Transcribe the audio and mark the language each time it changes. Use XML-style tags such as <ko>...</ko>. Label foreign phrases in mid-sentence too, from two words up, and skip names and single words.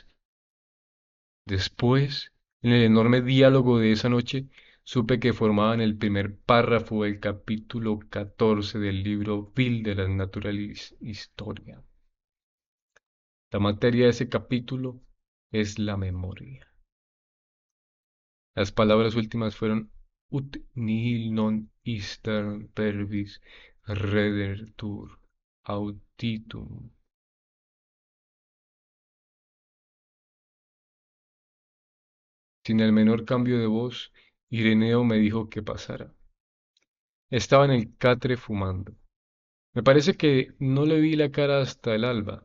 <es>Después, en el enorme diálogo de esa noche, supe que formaban el primer párrafo del capítulo 14 del libro Vil de la Naturalis Historia. La materia de ese capítulo es la memoria. Las palabras últimas fueron</es> <la>ut nihil non ister verbis redertur auditum.</la> <es>Sin el menor cambio de voz, Ireneo me dijo que pasara. Estaba en el catre fumando. Me parece que no le vi la cara hasta el alba.</es>